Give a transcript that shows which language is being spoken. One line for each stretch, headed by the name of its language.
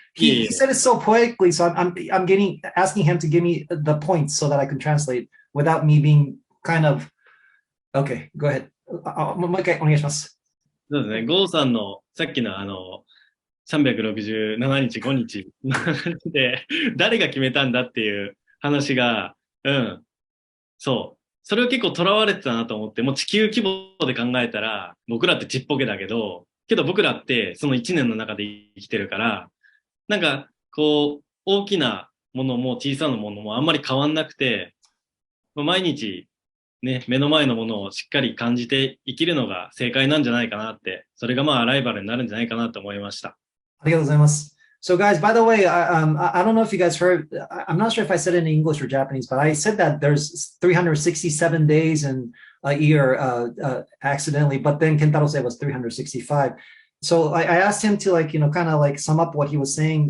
English: He said it so poetically, so I'm asking him to give me the points so that I can translate without me being kind of, okay, go ahead.
Japanese: もう一回お願いします。そうですね。ゴーさんのさっきの367日5日で誰が決めたんだっていう話が、そう。それを結構囚われてたなと思って、もう地球規模で考えたら、僕らってちっぽけだけど僕らってその1年の中で生きてるから、なんか、大きなものも小さなものもあんまり変わんなくて、毎日、ね、目の前のものをしっかり感じて生きるのが正解なんじゃないかなって、それがアライバルになるんじゃないかなと思いました。ありがとうございます。
English: So guys, by the way, I don't know if you guys heard, I'm not sure if I said it in English or Japanese, but I said that there's 367 days in a year accidentally, but then Kentaro said it was 365. So I asked him to kind of sum up what he was saying.